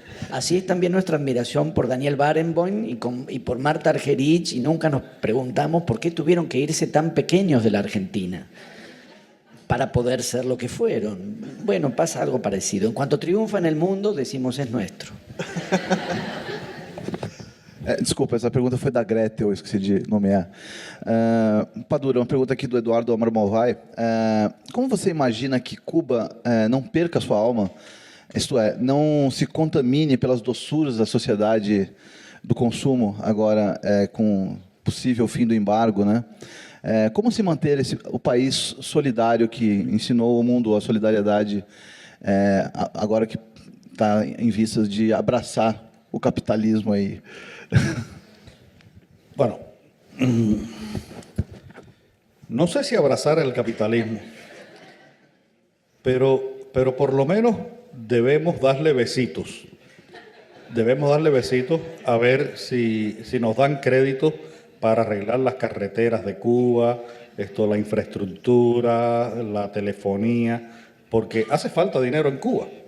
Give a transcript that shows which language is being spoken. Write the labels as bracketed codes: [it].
[es] Así es también nuestra admiración por Daniel Barenboim y por Marta Argerich, y nunca nos preguntamos por qué tuvieron que irse tan pequeños de la Argentina para poder ser lo que fueron. Bueno, pasa algo parecido. En cuanto triunfa en el mundo, decimos es nuestro. [pt] Desculpa, essa pergunta foi da Gretel, eu esqueci de nomear. Padura, uma pergunta aqui do Eduardo Amor Malvai. Como você imagina que Cuba não perca sua alma, isto é, não se contamine pelas doçuras da sociedade do consumo, agora com possível fim do embargo, né? Como se manter o país solidário que ensinou o mundo a solidariedade, agora que está em vistas de abraçar o capitalismo aí? [es] Bueno, no sé si abrazar el capitalismo, pero por lo menos debemos darle besitos. Debemos darle besitos a ver si nos dan crédito para arreglar las carreteras de Cuba, la infraestructura, la telefonía, porque hace falta dinero en Cuba.